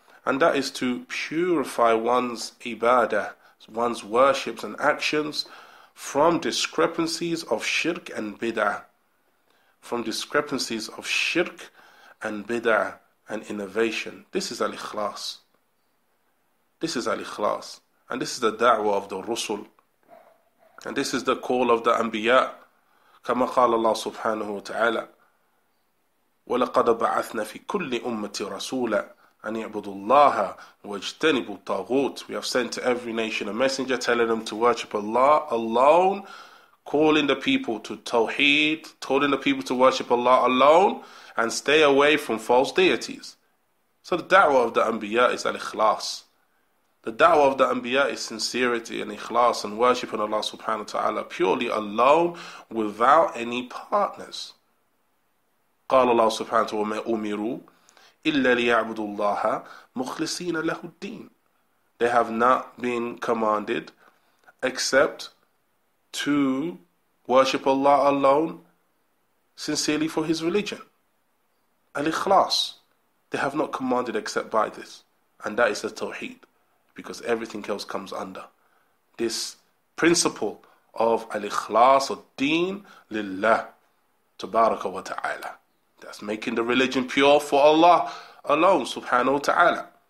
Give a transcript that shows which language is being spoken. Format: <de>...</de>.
<en>And that is to purify one's ibadah, one's worships and actions from discrepancies of shirk and bid'ah. From discrepancies of shirk and bid'ah and innovation. This is al-ikhlas. This is al-ikhlas. And this is the da'wah of the Rusul. And this is the call of the Anbiya.</en> <ar>كما قال الله سبحانه وتعالى ولقد بعثنا في كل أمة رسولا أن يعبدوا الله واجتنبوا الطاغوت.</ar> <en>We have sent to every nation a messenger telling them to worship Allah alone, calling the people to Tawheed, telling the people to worship Allah alone and stay away from false deities. So the da'wah of the Anbiya is al-ikhlas. The da'wah of the Anbiya is sincerity and ikhlas and worshiping Allah subhanahu wa ta'ala purely alone without any partners.</en> <ar>قال الله سبحانه وما أمروا إلا ليعبدوا الله مخلصين له الدين.</ar> <en>They have not been commanded except to worship Allah alone sincerely for His religion. Al-ikhlas. They have not commanded except by this. And that is the Tawheed. Because everything else comes under this principle of al-ikhlas or deen lillah tabaraka wa ta'ala. That's making the religion pure for Allah alone subhanahu wa ta'ala.</en>